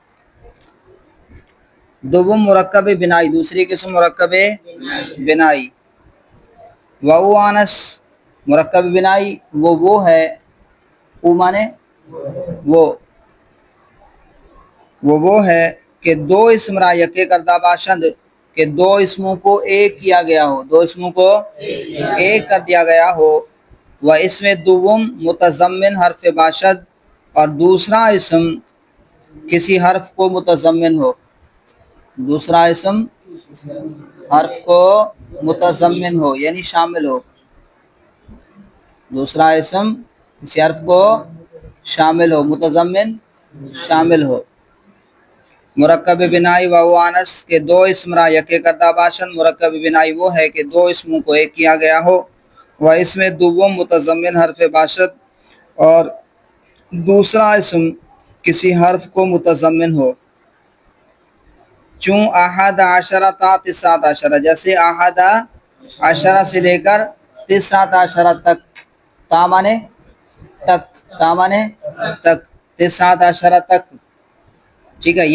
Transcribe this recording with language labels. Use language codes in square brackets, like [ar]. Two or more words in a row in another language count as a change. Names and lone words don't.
[fa] دوم مرکب بنائی، [ur] دوسری قسم مرکب بنائی، [fa] وَأُوانس مرکب بنائی [ur] وہ ہے، او مانے وہ ہے کہ دو [fa] اسم را یکے کردہ باشند، [ur] کہ دو اسموں کو ایک کیا گیا ہو، دو اسموں کو ایک کر دیا گیا ہو، [fa] وہ اسم دوم متضمن حرف باشد، [ur] اور دوسرا اسم کسی حرف کو متضمن ہو، دوسرا اسم حرف کو متضمن ہو یعنی شامل ہو، دوسرا اسم کسی حرف کو شامل ہو، متضمن شامل ہو۔ مرکب بنائی و انس کے دو اسم را یکے کردہ باشند، مرکب بنائی وہ ہے کہ دو اسموں کو ایک کیا گیا ہو، [fa] وہ اسم دوم متضمن حرف باشد، [ur] اور دوسرا اسم کسی حرف کو متضمن ہو، [fa] چون احد عشرہ تا تسعۃ عشرہ، [ur] جیسے احد عشرہ سے لے کر تسعۃ عشرہ تک، تا مانے تک، تا مانے تک، تسعۃ عشرہ تک، ٹھیک ہے؟